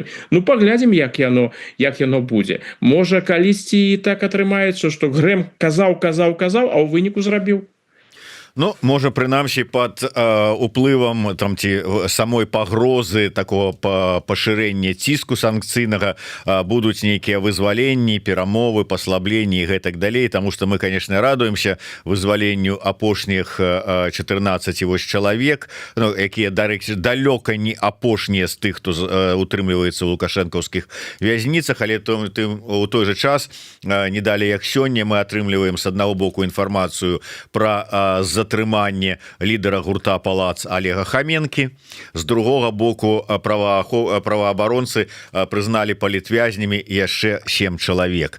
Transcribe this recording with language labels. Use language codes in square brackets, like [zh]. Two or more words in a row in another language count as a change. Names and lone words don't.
[be] Ну паглядзім, як яно будзе. Можа, калісьці і так атрымаецца, што Грэм казаў, а ў выніку зрабіў. Ну, можа, прынамсі под уплывам там ці самой пагрозы такого пашырэння ціску санкцыйнага будуць нейкія вызваленні, перамовы, паслабленні і гэтак далей, [ru] тому что мы, конечно, радуемся [be] вызваленню апошніх 14 вось чалавек, ну, якія, дарэчы, далёка не апошнія з тых, хто утрымліваецца ў лукашэнкаўскіх вязніцах, але у той же час, не далей як сёння, мы атрымліваем з аднаго боку інфармацыю пра затрыманне лідара гурта «Палац» Олега Хаменкі, з другога боку праваабаронцы прызналі палітвязнямі яшчэ 7 чалавек.